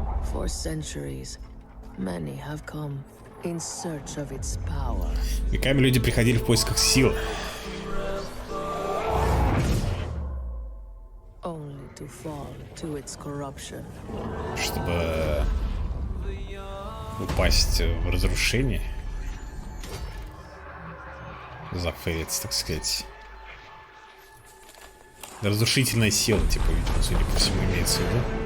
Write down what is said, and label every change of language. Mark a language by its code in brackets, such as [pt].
[en] For centuries, many have come in search of its power. [ru] Веками люди приходили в поисках силы. [en] Only to fall to its corruption. [ru] Чтобы упасть в разрушение. Зафейлиться, так сказать. Разрушительная сила, типа, судя по всему, имеется в виду.